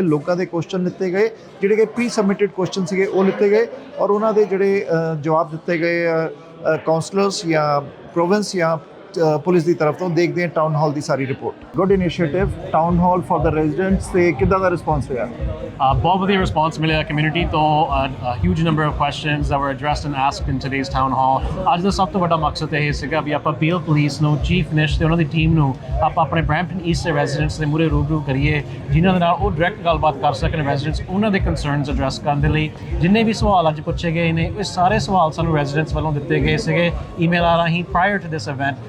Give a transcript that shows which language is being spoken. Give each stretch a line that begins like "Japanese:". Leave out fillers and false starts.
Punjabi: ਲੋਕਾਂ ਦੇ ਕੁਐਸਚਨ ਲਿੱਤੇ ਗਏ, ਜਿਹੜੇ ਕਿ ਪ੍ਰੀ ਸਬਮਿਟਡ ਕੁਐਸਚਨ ਸੀਗੇ ਉਹ ਲਿੱਤੇ ਗਏ, ਔਰ ਉਹਨਾਂ ਦੇ ਜਿਹੜੇ ਜਵਾਬ ਦਿੱਤੇ ਗਏ ਕਾਉਂਸਲਰਸ ਜਾਂ ਪ੍ਰੋਵਿੰਸ ਜਾਂ ਪੁਲਿਸ ਦੀ ਤਰਫ ਤੋਂ। ਦੇਖਦੇ ਹਾਂ town hall ਦੀ sorry report.
English: good initiative town hall for the residents,
Punjabi: ਤੇ ਕਿੱਦਾਂ ਦਾ ਰਿਸਪੌਂਸ ਰਿਹਾ? ਬਹੁਤ ਵਧੀਆ ਰਿਸਪੌਂਸ ਮਿਲਿਆ ਕਮਿਊਨਿਟੀ ਤੋਂ।
English: Huge number of questions that were addressed and asked in today's town hall।
Punjabi: ਅੱਜ ਦਾ ਸਭ ਤੋਂ ਵੱਡਾ ਮਕਸਦ ਇਹ ਸੀਗਾ ਵੀ ਆਪਾਂ ਅਪੀਲ ਪੁਲਿਸ ਨੂੰ, ਚੀਫ ਮਿਨਿਸਟਰ ਤੇ ਉਹਨਾਂ ਦੀ ਟੀਮ ਨੂੰ ਆਪਾਂ ਆਪਣੇ ਬ੍ਰੈਂਪਟਨ ਈਸਟ ਦੇ ਰੈਜ਼ੀਡੈਂਟਸ ਦੇ ਮੂਹਰੇ ਰੂਬਰੂ ਕਰੀਏ, ਜਿਨ੍ਹਾਂ ਦੇ ਨਾਲ ਉਹ ਡਾਇਰੈਕਟ ਗੱਲਬਾਤ ਕਰ ਸਕਣ ਰੈਜ਼ੀਡੈਂਟਸ ਉਹਨਾਂ ਦੇ ਕੰਸਰਨਸ ਐਡਰੈਸ ਕਰਨ ਦੇ ਲਈ। ਜਿੰਨੇ ਵੀ ਸਵਾਲ ਅੱਜ ਪੁੱਛੇ ਗਏ ਨੇ, ਇਹ ਸਾਰੇ ਸਵਾਲ ਸਾਨੂੰ ਰੈਜ਼ੀਡੈਂਟਸ ਵੱਲੋਂ ਦਿੱਤੇ ਗਏ ਸੀਗੇ ਈਮੇਲ ਰਾਹੀਂ
English: Prior to this event.